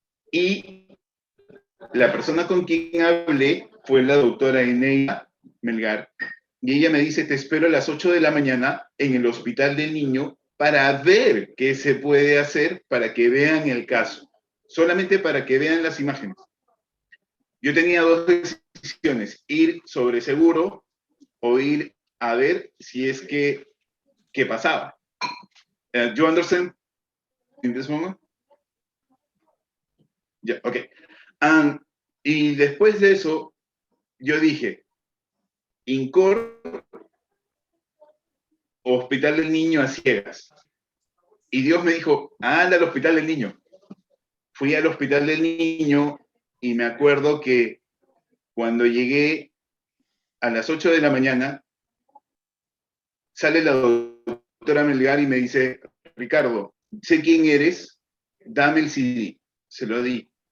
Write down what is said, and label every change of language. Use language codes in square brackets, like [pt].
[es] Y la persona con quien hablé fue la doctora Eneida Melgar, y ella me dice, te espero a las 8 de la mañana en el Hospital del Niño para ver qué se puede hacer para que vean el caso, solamente para que vean las imágenes. Yo tenía 2 decisiones, ir sobre seguro o ir a ver si es que qué pasaba. [en] You understand in this moment? Yeah, okay. [es] Y después de eso, yo dije, INCOR, Hospital del Niño a ciegas. Y Dios me dijo, anda al Hospital del Niño. Fui al Hospital del Niño y me acuerdo que cuando llegué a las 8 de la mañana, sale la doctora Melgar y me dice, Ricardo, sé quién eres, dame el CD. Se lo di.